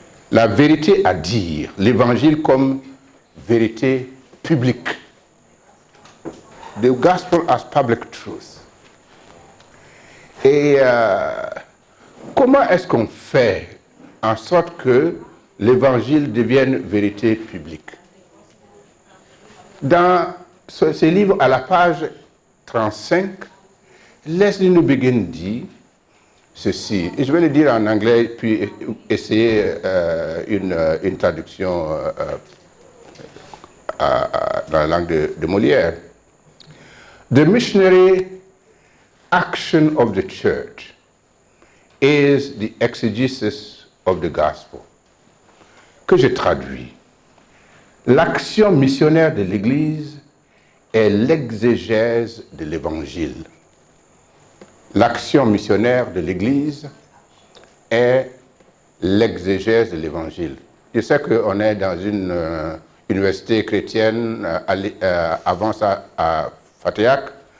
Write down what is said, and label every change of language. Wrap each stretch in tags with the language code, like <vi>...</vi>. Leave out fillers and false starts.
<fr>La vérité à dire, l'évangile comme vérité publique.</fr> <en>The Gospel as Public Truth.</en> <fr>Et comment est-ce qu'on fait en sorte que l'évangile devienne vérité publique? Dans ce livre, à la page 35, Leslie Newbigin dit ceci, et je vais le dire en anglais, puis essayer une traduction dans la langue de Molière.</fr> <en>The missionary action of the church is the exegesis of the gospel.</en> <fr>Que je traduis. L'action missionnaire de l'Église est l'exégèse de l'Évangile. L'action missionnaire de l'Église est l'exégèse de l'Évangile. Je sais qu'on est dans une université chrétienne avant ça à Fatiac.</fr>